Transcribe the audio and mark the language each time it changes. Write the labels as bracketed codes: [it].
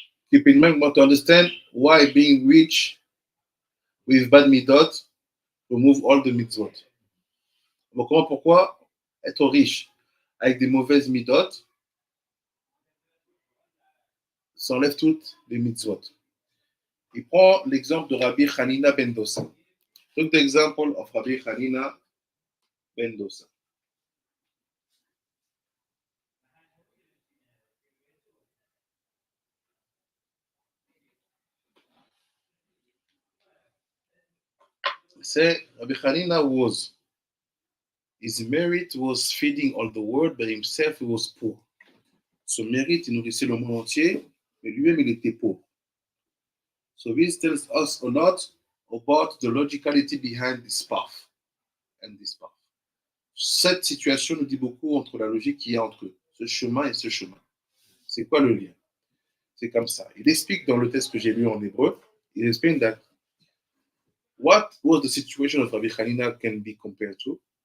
[en] Keep in mind, want to understand why being rich with bad midot remove all the mitzvot. [fr] Donc, pourquoi être riche avec des mauvaises midot s'enlève toutes les mitzvot. Il prend l'exemple de Rabbi Hanina ben Dosa. [en] Take the example of Rabbi Hanina ben Dosa. Say Rabbi Hanina his merit was feeding all the world, but himself he was poor. [fr] Son mérite, il nourrissait le monde entier, mais lui-même il était pauvre. [en] So this tells us a lot about the logicality behind this path and this path. [fr] Cette situation nous dit beaucoup entre la logique qu'il y a entre ce chemin et ce chemin. C'est quoi le lien? C'est comme ça. Il explique dans le texte que j'ai lu en hébreu, il explique [en] that what was the situation of Rabbi Hanina can be compared to?